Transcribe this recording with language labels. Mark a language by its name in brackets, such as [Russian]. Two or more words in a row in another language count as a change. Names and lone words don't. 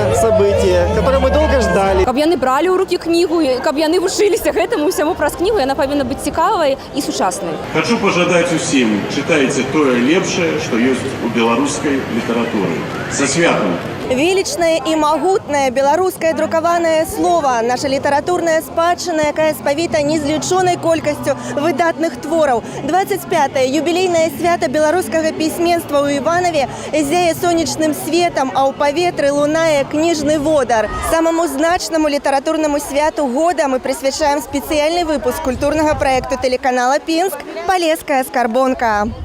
[Russian] событие, которое мы долго ждали. [Belarusian] Каб яны бралі ў рукі кнігу, каб яны вучыліся гэтаму ўсяму праз кнігу, яна павінна быць цікавай і сучаснай. [Russian] Хочу пожадать [Belarusian] усім, читайте тое лепшае, што ёсць у беларускай літаратуры. Са святам! [Russian] Величное и могутное белорусское друкованное слово, наша литературная [Belarusian] спадчына, якая спавіта незлічонай колькасцю выдатных твораў. 25-е юбілейнае свята беларускага пісьменства ў Іванове зяе сонечным светом, а ў паветры лунае кніжны водар. Самому значнаму літаратурнаму святу года мы прысвячаем спецыяльны выпуск культурнага праекту телеканала «Пінск» «Полесская скарбонка».